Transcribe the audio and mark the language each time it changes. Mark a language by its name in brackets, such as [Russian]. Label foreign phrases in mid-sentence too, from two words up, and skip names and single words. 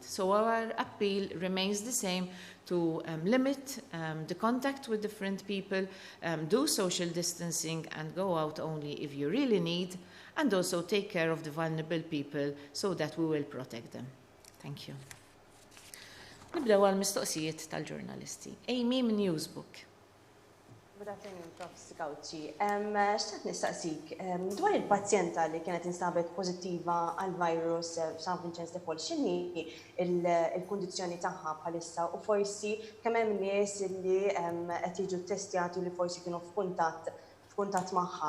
[English] So our appeal remains the same, to limit the contact with different people, do social distancing and go out only if you really need, and also take care of the vulnerable people so that we will protect them. Thank you. [Maltese] Nibdew għal-mistoqsijiet tal-ġurnalisti. Amy minn Newsbook. [English] Good afternoon, Prof. Sikawċi. [Maltese] Xtaqt nistaqsik, dwar il-pazjenta li kienet instabet pozittiva għal-virus San Vincenzo de Paul, x'inhi il-kundizzjoni tagħha bħalissa u forsi kemm hemm nies li qed jiġu ttestjati li forsi kienu f'kuntatt magħha.